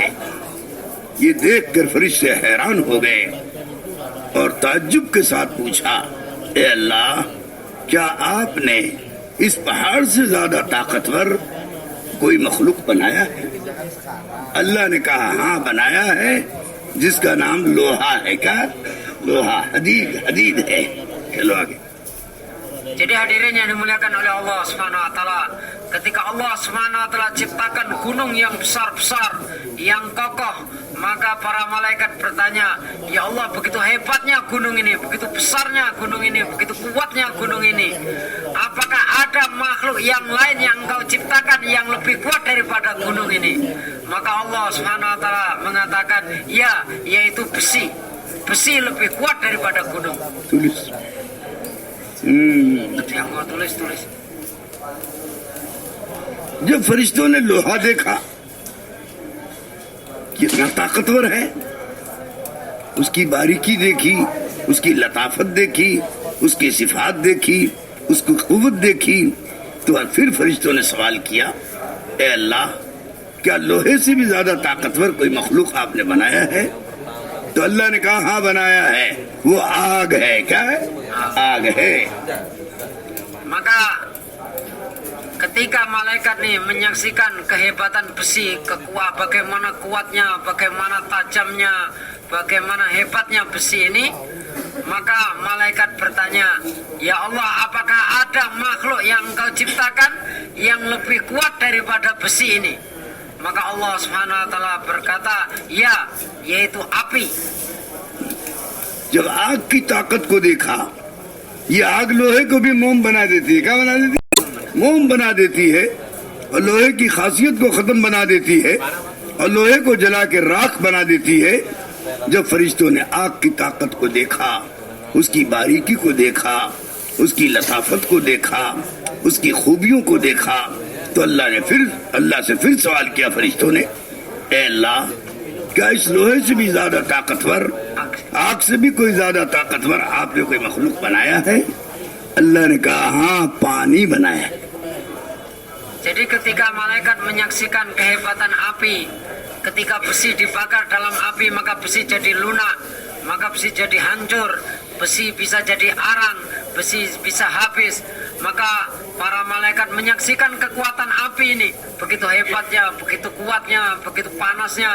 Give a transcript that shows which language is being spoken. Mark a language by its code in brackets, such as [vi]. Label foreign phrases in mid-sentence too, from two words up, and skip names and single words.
[hi] ये देखकर फरिश्ते हैरान हो गए और ताज्जुब के साथ पूछा, ए अल्लाह, क्या आपने इस पहाड़ से ज्यादा ताकतवर कोई मखलूक बनाया है? अल्लाह ने कहा, हाँ बनाया है, जिसका नाम लोहा है। क्या? लोहा, हदीद है। चलो आगे। [id] Jadi hadirin yang dimuliakan oleh Allah [ar] سبحانه وتعالى, [id] ketika Allah [ar] سبحانه وتعالى [id] ciptakan gunung yang besar-besar, yang kokoh, maka para malaikat bertanya, "Ya Allah, begitu hebatnya gunung ini, begitu besarnya gunung ini, begitu kuatnya gunung ini. Apakah ada makhluk yang lain yang Engkau ciptakan yang lebih kuat daripada gunung ini?" Maka Allah [ar] سبحانه وتعالى [id] mengatakan, "Ya, yaitu besi. Besi lebih kuat daripada gunung." Tulis. Yang mau tulis. [hi] जब फरिश्तों ने लोहा देखा कितना ताकतवर है, उसकी बारीकी देखी, उसकी लताफत देखी, उसकी सिफात देखी, उसकी कुव्वत देखी, तो फिर फरिश्तों ने सवाल किया, ए अल्लाह, क्या लोहे से भी ज्यादा ताकतवर कोई मखलूक आपने बनाया है? तो अल्लाह ने कहा हाँ बनाया है, वो आग है। क्या है? आग है। [id] Maka ketika malaikat nih menyaksikan kehebatan besi, bagaimana kuatnya, bagaimana tajamnya, bagaimana hebatnya besi ini, maka malaikat bertanya, ya Allah, apakah ada makhluk yang Engkau ciptakan yang lebih kuat daripada besi ini? Maka Allah [ar] سبحانه وتعالى [id] berkata, ya, yaitu api. [hi] जब आग की ताकत को देखा, ये आग लोहे को भी मोम बना देती है। क्या बना देती है? मोम बना देती है, और लोहे की खासियत को खत्म बना देती है, और लोहे को जला के राख बना देती है। जब फरिश्तों ने आग की ताकत को देखा, उसकी बारीकी को देखा, उसकी लताफत को देखा, उसकी खूबियों को देखा, तो अल्लाह से फिर सवाल किया फरिश्तों ने, ए अल्लाह, क्या इस लोहे से भी ज्यादा ताकतवर, आग से भी कोई ज्यादा ताकतवर आपने कोई मखलूक बनाया है? अल्लाह ने कहा हाँ, पानी बनाया है। [id] Jadi ketika malaikat menyaksikan kehebatan api, ketika besi dibakar dalam api maka besi jadi lunak, maka besi jadi hancur, besi bisa jadi arang, besi bisa habis. Maka para malaikat menyaksikan kekuatan api ini, begitu hebatnya, begitu kuatnya, begitu panasnya.